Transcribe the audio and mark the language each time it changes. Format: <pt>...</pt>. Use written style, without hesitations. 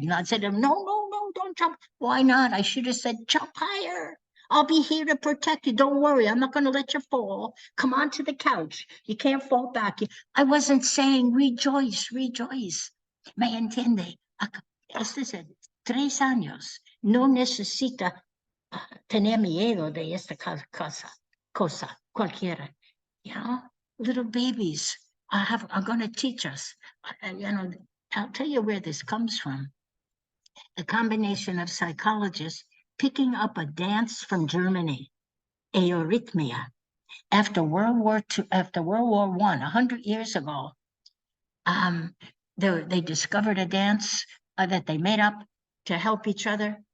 <en>And I'd say to them, no, no, no, don't jump. Why not? I should have said, jump higher. I'll be here to protect you. Don't worry. I'm not going to let you fall. Come on to the couch. You can't fall back. I wasn't saying rejoice, rejoice.</en> <es>¿Me entiende? Este es 3 años. No necesita tener miedo de esta cosa, cualquiera.</es> <en>You know, little babies are going to teach us. You know, I'll tell you where this comes from. A combination of psychologists picking up a dance from Germany, Eurythmia. After World War I, 100 years ago, they discovered a dance that they made up to help each other.</en>